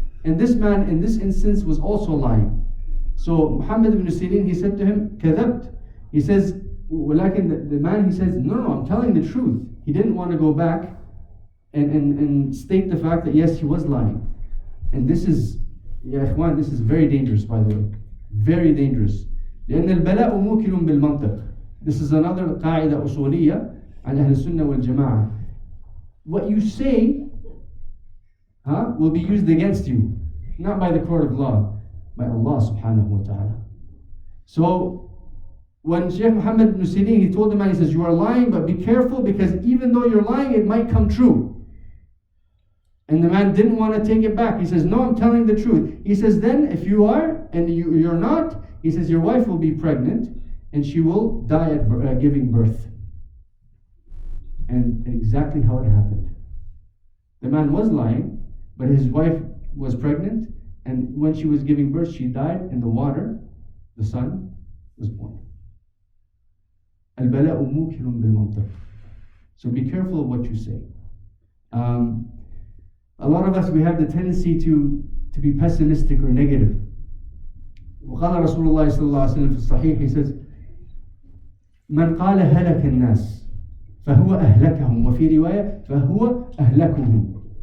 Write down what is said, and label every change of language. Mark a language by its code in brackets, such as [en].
[en] And this man, in this instance, was also lying. So Muhammad ibn Sireen, he said to him, kadabt. He says, walakin, the man, he says, no, I'm telling the truth. He didn't want to go back and state the fact that yes, he was lying. And this is, ya ikhwan, this is very dangerous, by the way. Very dangerous. [ar] لأن البلاء موكل بالمنطق. [en] This is another [ar] قاعدة أصولية على أهل السنة والجماعة. [en] What you say will be used against you, not by the court of law, by Allah subhanahu wa ta'ala. So when Shaykh Muhammad ibn Sireen, he told the man, he says, you are lying, but be careful because even though you're lying, it might come true. And the man didn't want to take it back. He says, no, I'm telling the truth. He says, then if you are and you're not, he says, your wife will be pregnant and she will die at giving birth. And exactly how it happened. The man was lying, but his wife was pregnant, and when she was giving birth, she died in the water. The son was born. [ar] Al-bala'u mukilun bil-mantiq. [en] So be careful of what you say. A lot of us, we have the tendency to be pessimistic or negative. [ar] وقال رسول الله صلى الله عليه وسلم في الصحيح, [en] he says, [ar] من قال هلك الناس فهو أهلكهم وفي رواية فهو أهلكهم.